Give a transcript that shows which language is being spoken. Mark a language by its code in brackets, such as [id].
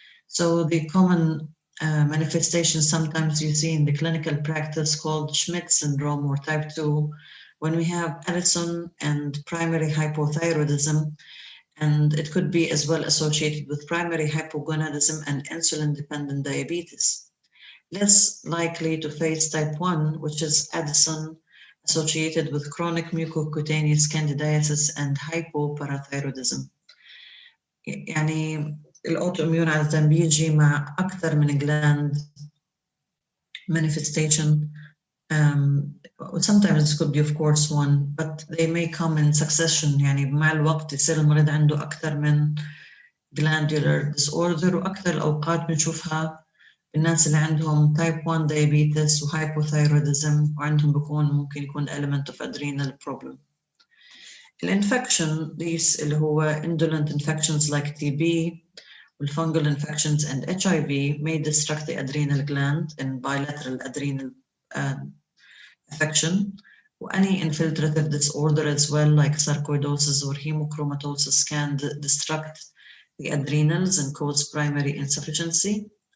[en] So the common manifestation sometimes you see in the clinical practice called Schmidt syndrome or type 2, when we have Addison and primary hypothyroidism, and it could be as well associated with primary hypogonadism and insulin-dependent diabetes. Less likely to face type 1, which is Addison associated with chronic mucocutaneous candidiasis and hypoparathyroidism. [ar] يعني الأوتوميون عادة بيجي مع أكثر من [en] gland manifestation. Sometimes it could be of course one, but they may come in succession. [ar] يعني مع الوقت يصير المريض عنده أكثر من [en] glandular disorder، [ar] وأكثر الأوقات بنشوفها الناس اللي عندهم type 1 diabetes وhypothyroidism وعندهم بيكون ممكن يكون [en] element of adrenal problem. الانفكشن these [ar] اللي هو [en] indolent infections like TB والfungal infections and HIV may destruct the adrenal gland in bilateral adrenal affection. Any infiltrative disorder as well like sarcoidosis or hemochromatosis can destruct the adrenals and cause primary insufficiency.